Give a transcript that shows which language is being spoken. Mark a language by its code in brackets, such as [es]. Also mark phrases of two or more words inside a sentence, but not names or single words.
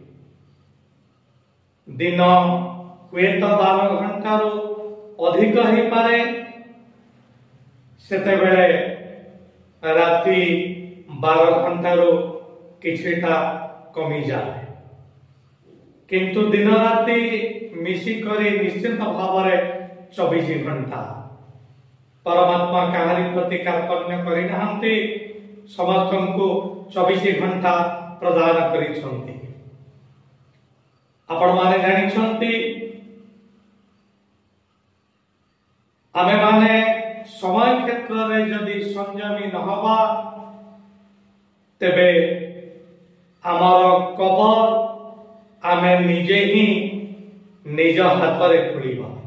[or] ଦିନ ହୁଏ ତ 12 ଘଣ୍ଟାର ଅଧିକ ହୋଇ ପାରେ, ସେତେ ବେଳେ ରାତି 12 ଘଣ୍ଟାର କିଛିଟା କମି ଯାଏ। କିନ୍ତୁ ଦିନ ରାତି ମିଶିକରି ନିଶ୍ଚିତ ଭାବ 24 ଘଣ୍ଟା ପରମାତ୍ମା କାହାରି ପ୍ରତି କାର୍ପଣ୍ୟ କରି ନାହାନ୍ତି, ସମସ୍ତ କୁ 24 ଘଣ୍ଟା ପ୍ରଦାନ କରିଛନ୍ତି। ଆପଣ ମାନେ ଜାଣି ଛନ୍ତି ଆମେ ମାନେ ସମୟ କ୍ଷେତ୍ର ରେ ଯଦି ସଂଯମୀ ନ ହେବା ତେବେ ଆମର କବର ଆମେ ନିଜେ ହିଁ ନିଜ ହାତ ରେ ଖୋଳିବା।